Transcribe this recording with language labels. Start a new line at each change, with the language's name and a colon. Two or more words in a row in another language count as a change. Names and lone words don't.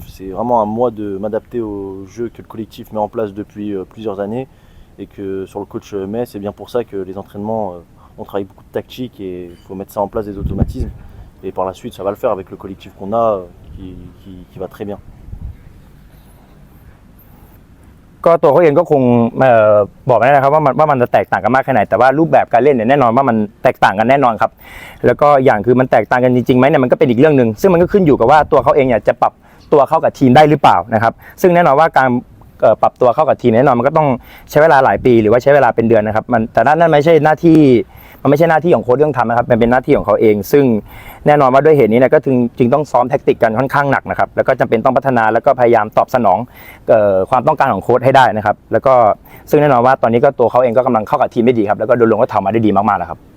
French: C'est vraiment à moi de m'adapter au jeu que le collectif met en place depuis plusieurs années et que sur le coach met. C'est bien pour ça que les entraînements, on travaille beaucoup de tactique et il faut mettre ça en place, des automatismes. Et par la suite, ça va le faire avec le collectif qu'on a qui va très bien.
Thai: ก็ตัวเขาเองก็คงบอกไม่ได้นะครับว่ามันจะแตกต่างกันมากแค่ไหนแต่ว่ารูปแบบการเล่นเนี่ยแน่นอนว่ามันแตกต่างกันแน่นอนครับแล้วก็อย่างคือมัน แตกต่างกันจริงๆไหมเนี่ยมันก็เป็นอีกเรื่องนึงซึ่งมันก็ขึ้นอยู่กับว่าตัวเขาเองเนี่ยจะปรับตัวเข้ากับทีมได้หรือเปล่านะครับซึ่งแน่นอนว่าการปรับตัวเข้ากับทีมแน่นอนมันก็ต้องใช้เวลาหลายปีหรือว่าใช้เวลาเป็นเดือนนะครับแต่นั่นไม่ใช่หน้าที่มันไม่ใช่หน้าที่ของโค้ชเรื่องทำนะครับมันเป็นหน้าที่ของเขาเองซึ่งแน่นอนว่าด้วยเหตุนี้เนี่ยก็จึงต้องซ้อมแทคติกกันค่อนข้างหนักนะครับแล้วก็จำเป็นต้องพัฒนาแล้วก็พยายามตอบสนองความต้องการของโค้ชให้ได้นะครับแล้วก็ซึ่งแน่นอนว่าตอนนี้ก็ตัวเขาเองก็กำลังเข้ากับทีมได้ดีครับแล้วก็โดยรวมก็ทำมาได้ดีมากๆแล้วครับ